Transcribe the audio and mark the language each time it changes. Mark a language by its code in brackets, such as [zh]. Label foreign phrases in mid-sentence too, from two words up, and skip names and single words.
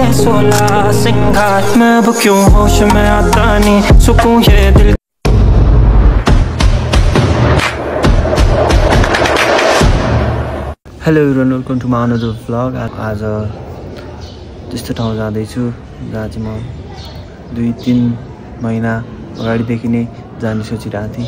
[hi] बोला सिंगार मैं वो क्यों होश में आता नहीं सुकून ये दिल। [en] Hello everyone welcome to my another vlog. [ne] आज त्यस्तो ठाउँ जाँदैछु जहाँ चाहिँ म 2-3 महिना अगाडिदेखि नै जाने सोचिरहेको थिएँ।